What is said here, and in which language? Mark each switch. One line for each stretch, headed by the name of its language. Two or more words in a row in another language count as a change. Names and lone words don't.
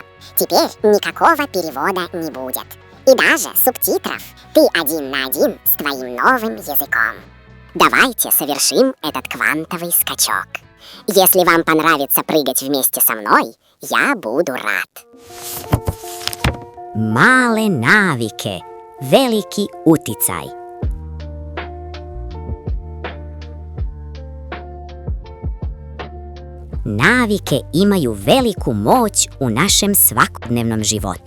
Russian: Теперь никакого перевода не будет. И даже субтитров. Ты один на один с твоим новым языком. Давайте совершим этот квантовый скачок. Если вам понравится прыгать вместе со мной, я буду рад.
Serbian: Male navike, veliki uticaj. Navike imaju veliku moć u našem svakodnevnom životu.